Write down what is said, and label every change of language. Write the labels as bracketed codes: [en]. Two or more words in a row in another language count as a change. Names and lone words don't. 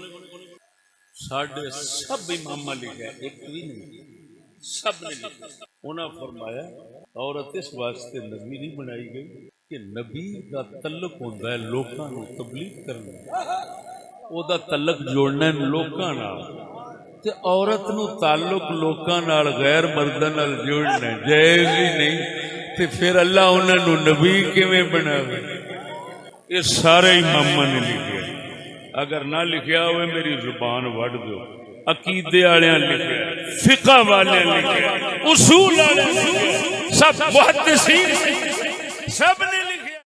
[pa] ساڈے سب امام لکھا ہے، ایک بھی نہیں، سب نے لکھا۔ انہاں فرمایا عورت اس واسطے نبی نہیں بنائی گئی کہ نبی دا تعلق ہوتا ہے لوکاں نو تبلیغ کرنا، او دا تعلق جوڑنا ہے لوکاں نال، تے عورت نو تعلق لوکاں نال غیر مرداں نال جوڑنا جائز ہی نہیں، تے پھر اللہ انہاں نو نبی کیویں بناوے؟ یہ سارے اماماں نے لکھیا۔ اگر نہ لکھیا ہوئے میری زبان وڈ دو، عقیدے والےاں لکھیا، فقہ والےاں لکھیا، اصول والےاں لکھیا، سب محدثین سب نے لکھیا۔